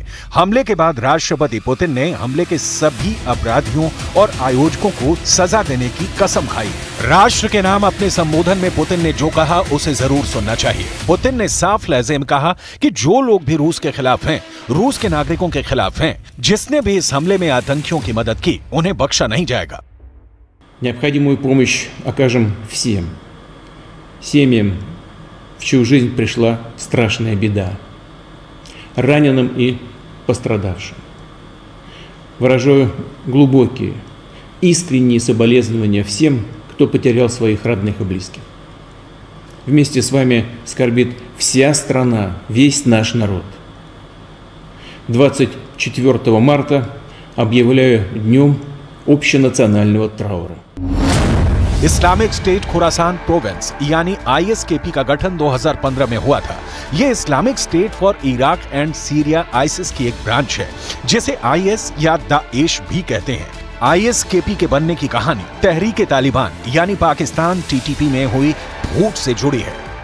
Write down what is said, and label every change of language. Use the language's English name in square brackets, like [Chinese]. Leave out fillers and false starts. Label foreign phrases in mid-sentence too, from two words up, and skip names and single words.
[Hindi] हमले के बाद राष्ट्रपति पुतिन ने हमले के सभी अपराधियों और आयोजकों को सजा देने की कसम खाई। राष्ट्र के नाम अपने संबोधन में पुतिन ने जो कहा उसे जरूर सुनना चाहिए। पुतिन ने साफ लहजे में कहा कि जो लोग भी रूस के खिलाफ हैं, रूस के नागरिकों के खिलाफ हैं, जिसने भी इस हमले में आतंकियों की मदद की, उन्हें बख्शा नहीं जाएगा। [Russian] Необходимую помощь окажем всем семьям, в чью жизнь пришла страшная беда, раненым и пострадавшим. Выражаю глубокие, искренние соболезнования всем, кто потерял своих родных и близких. Вместе с вами скорбит вся страна, весь наш народ. 24 марта объявляю днем общенационального траура। [Hindi] इस्लामिक स्टेट खुरासान प्रोविंस यानी आईएसकेपी का गठन 2015 में हुआ था। यह इस्लामिक स्टेट फॉर इराक एंड सीरिया आईएस की एक ब्रांच है, जिसे आईएस या दाएश भी कहते हैं। आईएसकेपी के बनने की कहानी तहरीक तालिबान यानी पाकिस्तान टीटीपी में हुई फूट से जुड़ी है।